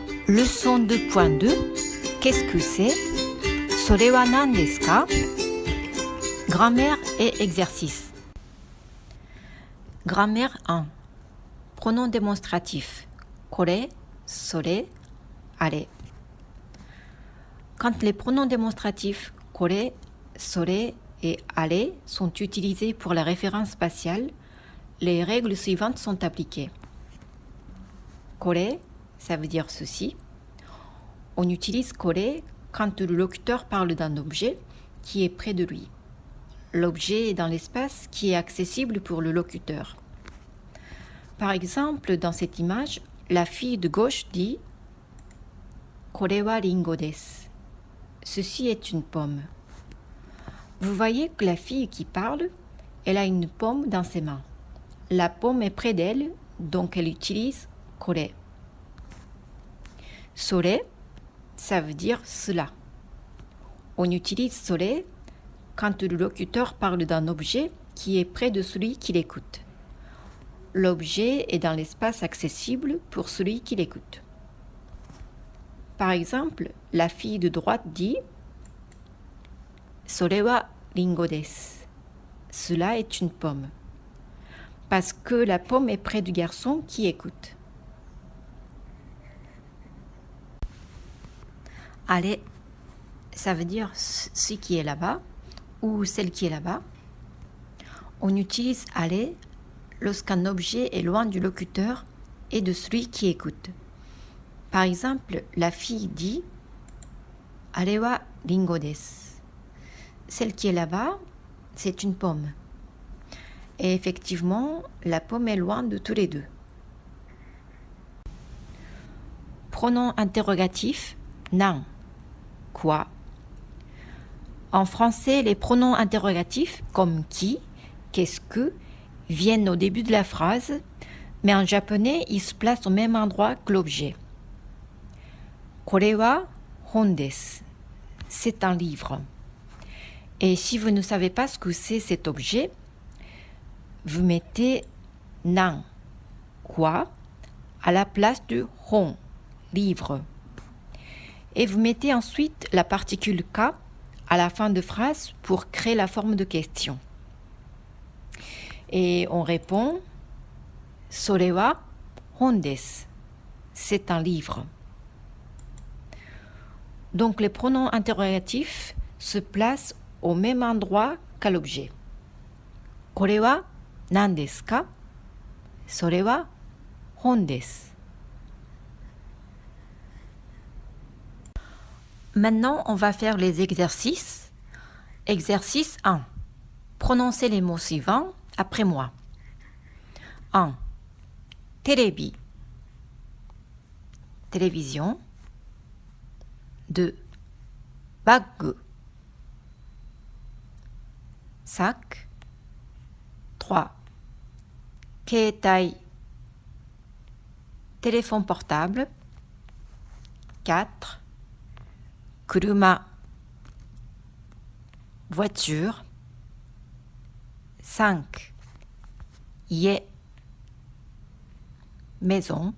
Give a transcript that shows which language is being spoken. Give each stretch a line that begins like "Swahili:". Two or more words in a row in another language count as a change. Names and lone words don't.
French: Leçon 2.2. Qu'est-ce que c'est?
Japanese: それは何ですか?
French: Grammaire et exercice. Grammaire 1. Pronom démonstratif.
Japanese: これ、それ、あれ.
French: Quand les pronoms démonstratifs
Japanese: これ、それ
French: et あれ sont utilisés pour la référence spatiale, les règles suivantes sont appliquées.
Japanese: これ,
French: ça veut dire ceci. On utilise これ quand le locuteur parle d'un objet qui est près de lui. L'objet est dans l'espace qui est accessible pour le locuteur. Par exemple, dans cette image, la fille de gauche dit «
Japanese: これはりんごです».
French: Ceci est une pomme. Vous voyez que la fille qui parle, elle a une pomme dans ses mains. La pomme est près d'elle, donc elle utilise « これ».
Japanese: それ,
French: ça veut dire cela. On utilise それ quand le locuteur parle d'un objet qui est près de celui qui l'écoute. L'objet est dans l'espace accessible pour celui qui l'écoute. Par exemple, la fille de droite dit «
Japanese: それはりんごです».
French: Cela est une pomme. Parce que la pomme est près du garçon qui écoute. Allez, ça veut dire ce qui est là-bas ou celle qui est là-bas. On utilise aller lorsqu'un objet est loin du locuteur et de celui qui écoute. Par exemple, la fille dit «
Japanese: あれはりんごです».
French: Celle qui est là-bas, c'est une pomme. Et effectivement, la pomme est loin de tous les deux. Pronom interrogatif, nan. Quoi? En français, les pronoms interrogatifs comme qui, qu'est-ce que, viennent au début de la phrase, mais en japonais, ils se placent au même endroit que l'objet.
Japanese: これは本です.
French: C'est un livre. Et si vous ne savez pas ce que c'est cet objet, vous mettez nan, quoi, à la place de hon, livre. Et vous mettez ensuite la particule ka à la fin de phrase pour créer la forme de question. Et on répond «
Japanese: それは本です».
French: C'est un livre. Donc les pronoms interrogatifs se placent au même endroit qu'à l'objet.
Japanese: これは何ですか? それは本です.
French: Maintenant, on va faire les exercices. Exercice 1. Prononcez les mots suivants après moi. 1.
Japanese: テレビ télévision. 2. バッグ sac. 3. 携帯
French: téléphone portable.
Japanese: 4. 車 voiture. 5. 家 maison.